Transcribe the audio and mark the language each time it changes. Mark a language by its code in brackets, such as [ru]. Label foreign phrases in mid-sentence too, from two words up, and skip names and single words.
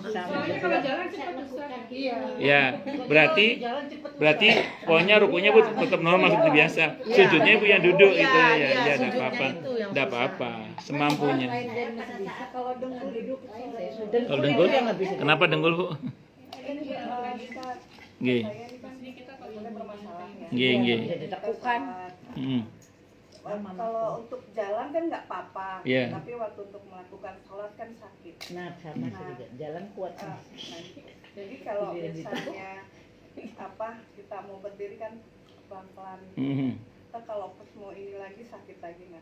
[id] kalau jalan cepat Ustaz. Iya. Ya, berarti pokoknya rukunya Bu tetap normal seperti biasa. Sujudnya Bu yang duduk Iya, gitu ya. iya, Ya, enggak sujudnya apa-apa. itu yang Enggak susah. apa-apa, semampunya. Kalau dengkul duduk Kalau dengkul, kenapa dengkul Bu? [jv] Nggih. Nggih, nggih. [id] Ditekukan. Mm. Kalau untuk jalan kan nggak apa-apa, Iya. tapi waktu untuk melakukan sholat kan sakit. Nah, sama juga. Jalan kuat. Nah, jadi kalau misalnya kita mau berdiri kan pelan-pelan. Mhm. Kita kalau pas mau ini lagi sakit lagi nah.